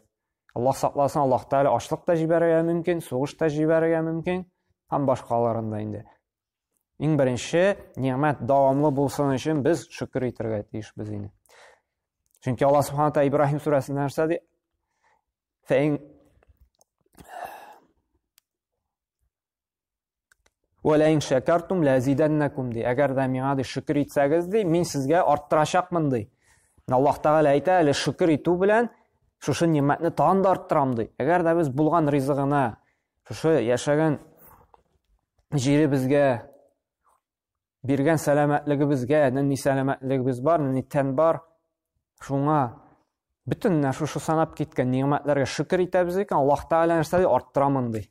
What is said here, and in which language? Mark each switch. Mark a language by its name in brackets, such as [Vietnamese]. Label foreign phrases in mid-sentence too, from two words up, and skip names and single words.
[Tatar] Аллаһ сакласын, Аллаһ Тәала ачлык та җибәрергә мөмкин, сугыш та җибәрергә мөмкин, һәм башкаларында инде. Иң беренче ниъмәт дәвамлы булсын өчен без шөкер итәргә тиешбез инде. Чөнки Аллаһ [Arabic] سبحانه و [Tatar] Ибраһим сүрәсендә нәрсә ди? [Arabic] Фәин وَلَئِنْ شَكَرْتُمْ لَأَزِيدَنَّكُمْ ди. [Tatar] Әгәр дә миңа ди шөкер итсәгез ди, мин сезгә арттырачакмын ди. Аллаһ Тәгалә әйтә, әле шөкер итү белән шушы ниъмәтне тагын да арттырам ди. Әгәр дә без булган ризыгына, шушы яшәгән җиребезгә, биргән сәламәтлегебезгә, нинди сәламәтлегебез бар, нинди тән бар, шуңа бөтен шушы санап киткән ниъмәтләргә шөкер итәбез икән, Аллаһ Тәгалә нәрсә ди, арттырамын ди.